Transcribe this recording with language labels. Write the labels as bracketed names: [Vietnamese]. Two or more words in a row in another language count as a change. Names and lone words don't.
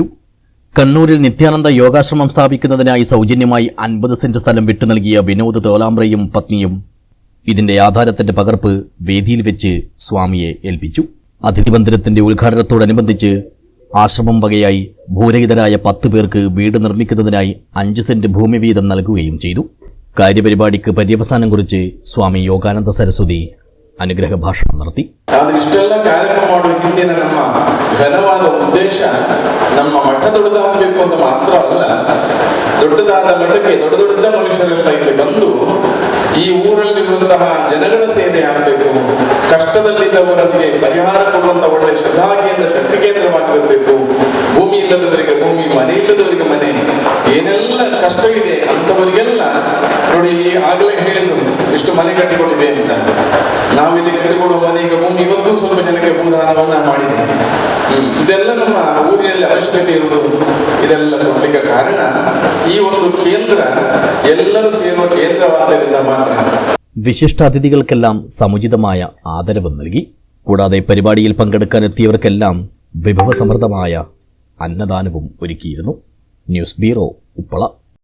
[Malayalam] കണ്ണൂരിൽ നിത്യാനന്ദ യോഗാശ്രമം സ്ഥാപിക്കുന്നതിനായി സൗജന്യമായി 50 സെന്റ് സ്ഥലം വിട്ടു നൽകിയ വിനോദ് തോലാമ്രയും പത്നിയും ഇതിന്റെ ആധാരത്തിന്റെ പകർപ്പ് വേദിയിൽ വെച്ച് സ്വാമിയെ ഏൽപ്പിച്ചു. അതിഥി മന്ദിരത്തിന്റെ ഉദ്ഘാടനത്തോടനുബന്ധിച്ച് ആശ്രമം വകയായി ഭൂരഹിതരായ 10 പേർക്ക് വീട് നിർമ്മിക്കുന്നതിനായി 5 സെന്റ് ഭൂമി വീതം നൽകുകയും ചെയ്തു. കാര്യപരിപാടിക്ക് പര്യവസാനം കുറിച്ച് സ്വാമി യോഗാനന്ദ സരസ്വതി അനുഗ്രഹ ഭാഷണം നടത്തി. [Kannada] ಇಷ್ಟೆಲ್ಲ ಕಾರ್ಯಕ್ರಮ ಮಾಡುವ ಹಿಂದಿನ ನಮ್ಮ ಘನವಾದ ಉದ್ದೇಶ ನಮ್ಮ ಮಠ ದೊಡ್ಡದಾಗಬೇಕು ಅಂತ ಮಾತ್ರ ಅಲ್ಲ, ದೊಡ್ಡದಾದ ಮಠಕ್ಕೆ ದೊಡ್ಡ ದೊಡ್ಡ ಮನುಷ್ಯರೆಲ್ಲ ಇಲ್ಲಿ ಬಂದು ಈ ಊರಲ್ಲಿರುವಂತಹ ಜನಗಳ ಸೇವೆ ಆಗಬೇಕು, ಕಷ್ಟದಲ್ಲಿದ್ದವರಿಗೆ ಪರಿಹಾರ ಕೊಡುವಂತ ಒಳ್ಳೆ ಶ್ರದ್ಧಾಗಿಯಿಂದ ಶಕ್ತಿ ಕೇಂದ್ರವಾಗಿ ಬರಬೇಕು. ಭೂಮಿ ಇಲ್ಲದವರಿಗೆ ಭೂಮಿ, ಮನೆ ಇಲ್ಲದವರಿಗೆ ಮನೆ, ಏನೆಲ್ಲ ಕಷ್ಟವಿದೆ ಅಂತವರಿಗೆಲ್ಲ ನೋಡಿ, ಆಗಲೇ ಹೇಳಿದ್ರು ಇಷ್ಟು ಮನೆ ಕಟ್ಟಿಕೊಟ್ಟಿದೆ ಅಂತ. ನಾವಿಲ್ಲಿ ಕಟ್ಟಿಕೊಡುವ ಮನೆ, ಈಗ ಭೂಮಿ ಇವತ್ತು ಸ್ವಲ್ಪ ಜನಕ್ಕೆ ಭೂದಾನವನ್ನ ಮಾಡಿದೆ. ಇದೆಲ್ಲ ನಮ್ಮ ಊರಿನಲ್ಲಿ ಅವಶ್ಯಕತೆ ಇರುವುದು. ಇದೆಲ್ಲ ಕೊಡ್ಲಿಕ್ಕೆ ಕಾರಣ ಈ ಒಂದು ಕೇಂದ್ರ ಎಲ್ಲರೂ ಸೇರುವ കേന്ദ്രവാദದಿಂದ ಮಾತ್ರ. [Malayalam] വിശിഷ്ടാതിഥികൾക്കെല്ലാം സമുചിതമായ ആദരവ് നൽകി. കൂടാതെ പരിപാടിയിൽ പങ്കെടുക്കാനെത്തിയവർക്കെല്ലാം വിഭവസമൃദ്ധമായ അന്നദാനവും ഒരുക്കിയിരുന്നു. ന്യൂസ് ബ്യൂറോ, ഉപ്പള.